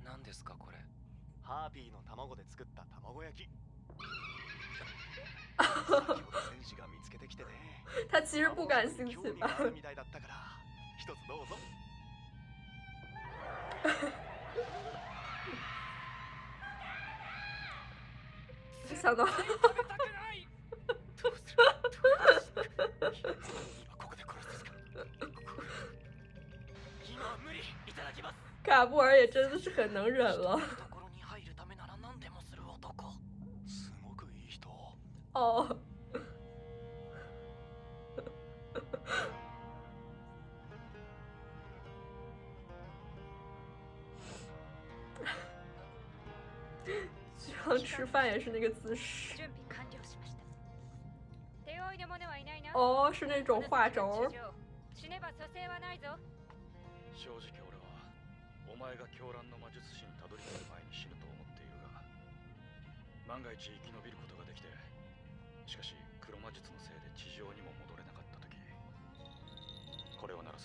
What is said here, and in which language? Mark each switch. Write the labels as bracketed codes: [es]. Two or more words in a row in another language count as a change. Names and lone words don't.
[ja] ですかこれ。ハーピーの卵で作った卵焼き。先ほど戦士が見つけてきてね。 [zh] 他其实不感兴趣吧？ [ja] 興味があるみたいだったから一つどうぞ。 [zh] 想到。 [ja] どうするどうする今ここで殺すか。今は無理。いただきます。 [zh] 卡布尔也真的是很能忍了。 [ja] ところに入るためなら何でもする男。すごくいい人。 [zh] 哦。居然吃饭也是那个姿势。 [ja] 準備完了しました。手負いの者はいないな。 [zh] 哦，是那种画轴。 [ja] 死ねば蘇生はないぞ。正直俺はお前が狂乱の魔術師にたどり着く前に死ぬと思っているが、万が一生き延びることができて、しかし黒魔術のせいで地上にも戻れなかった時、これを鳴らせ。